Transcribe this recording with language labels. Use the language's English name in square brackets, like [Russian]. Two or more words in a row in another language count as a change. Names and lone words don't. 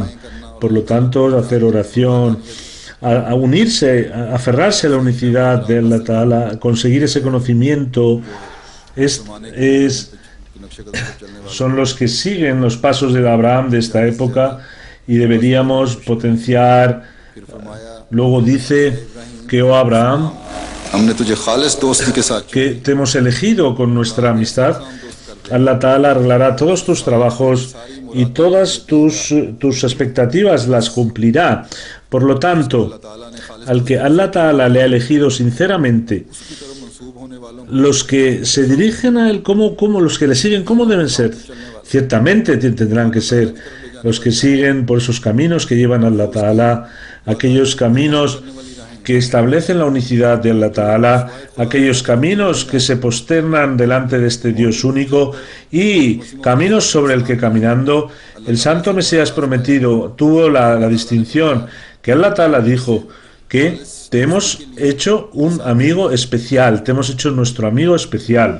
[Spanish] Por lo tanto, hacer oración, a unirse, a aferrarse a la unicidad de [Arabic] الله تعالى, [Spanish] conseguir ese conocimiento, son los que siguen los pasos de Abraham de esta época, y deberíamos potenciar. Luego dice que, oh Abraham, que te hemos elegido con nuestra amistad. [Arabic] الله تعالى [Spanish] arreglará todos tus trabajos y todas tus expectativas las cumplirá. Por lo tanto, al que [Arabic] الله تعالى [Spanish] le ha elegido sinceramente, los que se dirigen a él, ¿cómo los que le siguen, cómo deben ser? Ciertamente tendrán que ser los que siguen por esos caminos que llevan a [Arabic] الله تعالى, [Spanish] aquellos caminos que establecen la unicidad de [Arabic] الله تعالى, [Spanish] aquellos caminos que se posternan delante de este Dios único, y caminos sobre el que caminando el santo Mesías prometido tuvo la distinción que [Arabic] الله تعالى [Spanish] dijo que te hemos hecho un amigo especial, te hemos hecho nuestro amigo especial.